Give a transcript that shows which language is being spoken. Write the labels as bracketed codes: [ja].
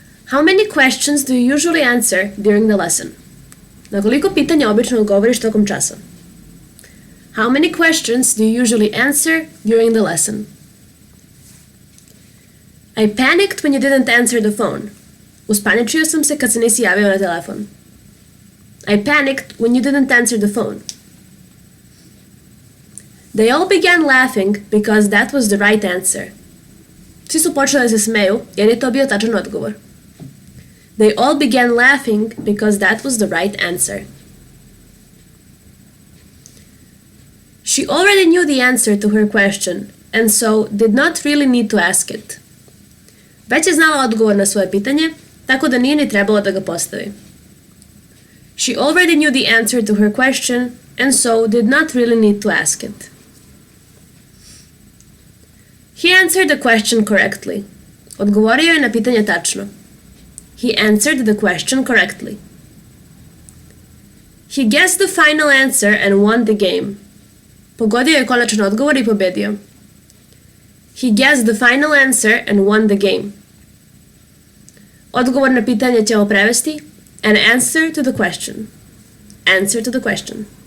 [en] How many questions do you usually answer during the lesson? [sr] Na koliko pitanja obično odgovoriš tokom časa? How many questions do you usually answer during the lesson? [en] I panicked when you didn't answer the phone. [sr] Uspaničio sam se kad se nisi javio na telefon. [en] I panicked when you didn't answer the phone. They all began laughing because that was the right answer. [sr] Svi su počeli da se smeju jer je to bio tačan odgovor. [en] They all began laughing because that was the right answer. She already knew the answer to her question and so did not really need to ask it. [sr] Već je znala odgovor na svoje pitanje, tako da nije ni trebalo da ga postavi. [en] She already knew the answer to her question and so did not really need to ask it. He answered the question correctly. [sr] Odgovorio je na pitanje tačno. [en] He answered the question correctly. He guessed the final answer and won the game. [sr] Pogodio je konačan odgovor i pobedio. [en] He guessed the final answer and won the game. [sr] Odgovor na pitanje ćemo prevesti [en] an answer to the question. Answer to the question.